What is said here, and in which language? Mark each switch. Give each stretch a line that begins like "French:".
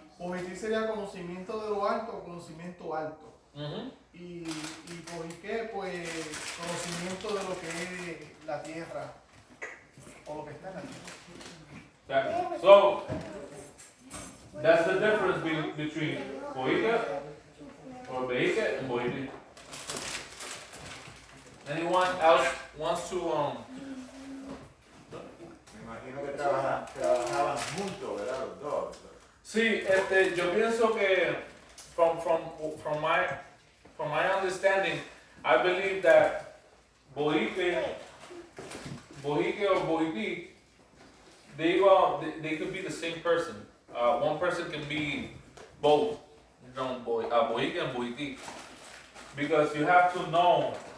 Spanish: Bohití sería conocimiento de lo alto, conocimiento alto. Mhm. Y bohiqué, pues, conocimiento de lo que es la tierra. O lo que está en la tierra.
English: Exactly. So that's the difference between bohica or behica and bohiti. Anyone else wants to
Spanish: Me imagino que trabajaban juntos, ¿verdad? Los dos. Sí, yo pienso que
English: from my understanding, I believe that bohique or bohiti, they could be the same person. One person can be both, bohique and bohiti, because you have to know.